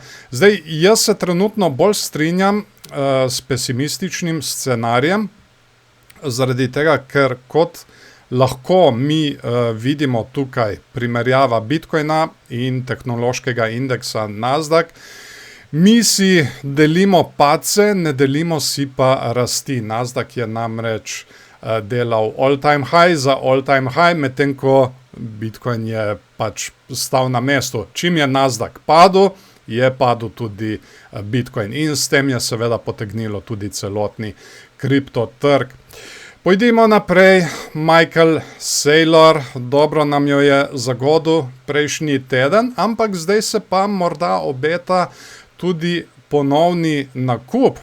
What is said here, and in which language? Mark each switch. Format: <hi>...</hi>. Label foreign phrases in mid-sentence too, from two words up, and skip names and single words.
<sl>Zdaj, jaz se trenutno bolj strinjam s pesimističnim scenarijem, zaradi tega, ker kot lahko mi vidimo tukaj primerjava Bitcoina in tehnološkega indeksa Nasdaq. Mi si delimo padce, ne delimo si pa rasti. Nasdaq je namreč delal</sl> <en>all-time high</en> <sl>za</sl> <en>all-time high,</en> <sl>medtem ko Bitcoin je pač stal na mestu. Čim je Nasdaq padel, je padel tudi Bitcoin in s tem je seveda potegnilo tudi celotni kriptotrg. Pojdimo naprej. Michael Saylor, dobro nam jo je zagodil prejšnji teden, ampak zdaj se pa morda obeta tudi ponovni nakup.</sl>